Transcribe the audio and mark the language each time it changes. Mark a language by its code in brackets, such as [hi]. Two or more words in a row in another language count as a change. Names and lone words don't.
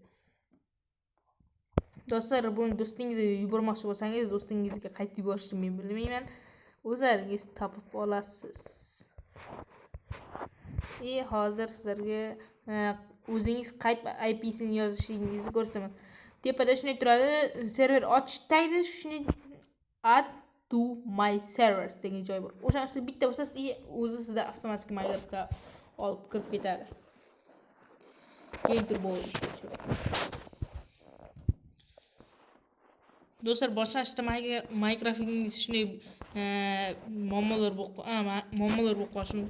[uz] Do'stlar, buni do'stingizga yubormoqchi bo'lsangiz, do'stingizga qaytib yuborishni men bilmayman. O'zlaringiz topib olasiz. Hozir sizlarga o'zingiz qaytib IP'sini yozishingizni ko'rsataman. Tepada shunday turadi, server ochish tagida shunday [en] add to my servers [uz] degan joy bor. O'sha ustida bitta bosasiz, o'zi sizda avtomatik Minecraftga olib kirib ketadi. Game Turbo ishga tushadi. Do'stlar, boshlashda Minecraft'ingiz shunday muammolar bo'lib qolishi mumkin.